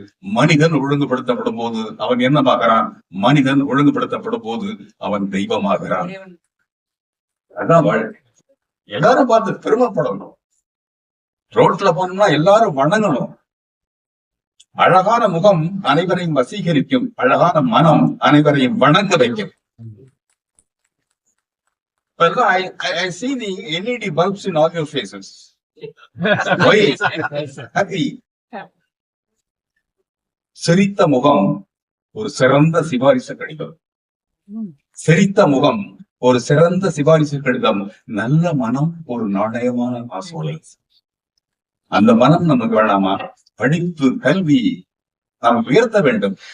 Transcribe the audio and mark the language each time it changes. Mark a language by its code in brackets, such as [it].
[ta] மனிதன் ஒழுங்குபடுத்தப்படும் போது அவன் என்னவாகிறான்? மனிதன் ஒழுங்குபடுத்தப்படும் போது அவன் தெய்வமாகிறான். அதான் வாழ்க்கை. எல்லாரும் பார்த்து பெருமைப்படணும். ரோட்ல போனோம்னா எல்லாரும் வணங்கணும். அழகான முகம் அனைவரையும் வசீகரிக்கும், அழகான மனம் அனைவரையும் வணங்க வைக்கும். [en] I see the LED bulbs in all your faces. Why? Happy. [ta] சிரித்த முகம் ஒரு சிறந்த சிபாரிசு கடிதம். சிரித்த முகம் ஒரு சிறந்த சிபாரிசு கடிதம். நல்ல மனம் ஒரு நாணயமான காசோலை. அந்த மனம் நமக்கு வேணாமா? படிப்பு, கல்வி நாம் உயர்த்த வேண்டும்.